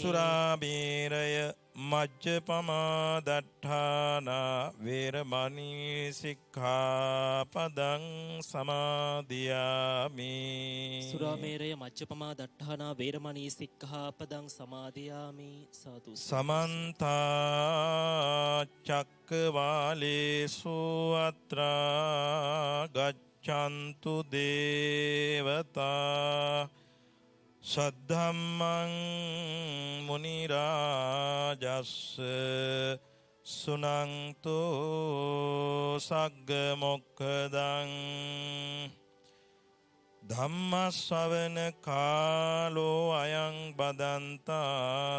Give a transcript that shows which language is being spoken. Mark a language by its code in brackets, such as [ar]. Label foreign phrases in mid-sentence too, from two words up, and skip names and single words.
[pi] සුරාමේරය මජ්ජපමා දට්ඨානා වේරමණී සික්ඛාපදං සමාදියාමි. සුරාමේරය මජ්ජපමා දට්ඨානා වේරමණී සික්ඛාපදං සමාදියාමි. සාදු. සමන්ත චක්කවාලේසු අත්‍රා ගච්ඡන්තු දේවතා සද්ධම්මං මුනි රාජස්ස සුනන්තෝ සග්ග මොක්ඛදං ධම්මස්සවන කාලෝ අයං බදන්තා.